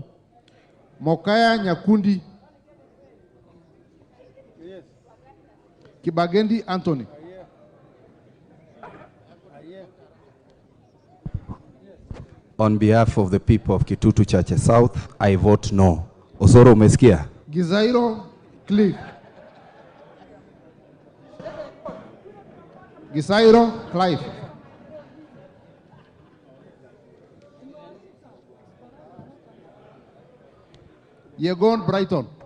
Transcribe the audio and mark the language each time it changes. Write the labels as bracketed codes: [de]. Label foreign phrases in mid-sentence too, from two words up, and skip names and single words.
[en] Mokaya Nyakundi. Kibagendi Anthony. On behalf of the people of Kitutu Church South, I vote no. [sw] Osoro, umesikia? [en] Gizairo Cliff. Gizairo Clive. Yegon Brighton.